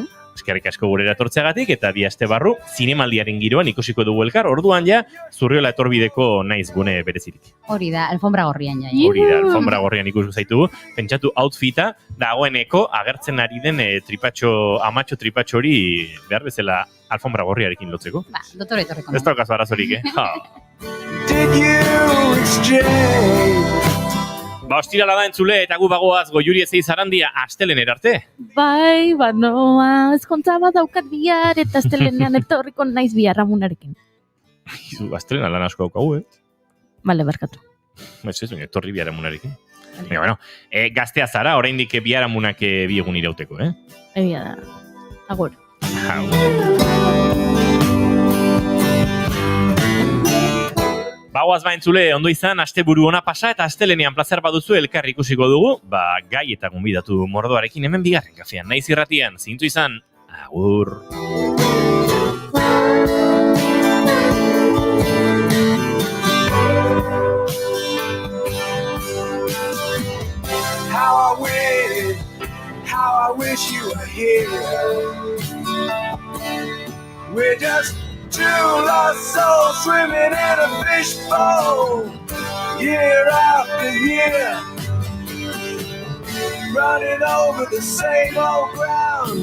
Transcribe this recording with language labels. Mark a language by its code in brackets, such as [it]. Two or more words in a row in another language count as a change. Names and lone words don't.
[eu] Eskerrik asko gurera etortzeagatik, eta bi aste barru, zinemaldiaren giroan ikusiko dugu elkar, orduan ja, Zurriola etorbideko naiz gune berezirik. Hori da, alfombra gorrian ja. Hori da, alfombra gorrian ikusko zaitugu. Pentsatu outfita, dagoeneko agertzen ari den amatxo tripatxo hori behar bezala alfombra gorriarekin lotzeko. Dotore etorreko. Ez daukaz barazorik, [en] Did you exchange? [eu] Ostirala da entzule, eta gu bagoaz Goiuri Ezei Zarandia astelener arte. Bai, noa, ezkontza bat daukat bihar, eta astelenean etorriko naiz biharamunarekin. Astelena lan asko daukagu, Bale, barkatu. Ez, etorri biharamunarekin. Bueno, gaztea zara, oraindik biharamunak bi egun irauteko, Egia da. Agur. Bagoaz entzule, ondo izan, asteburu ona pasa eta astelenean plazer baduzu elkar ikusiko dugu, gai eta gonbidatu mordoarekin hemen bigarren kafean. Naiz irratian, zintu izan, agur. [en] How I wish you were here. We're just two lost souls swimming in a fishbowl, year after year, running over the same old ground.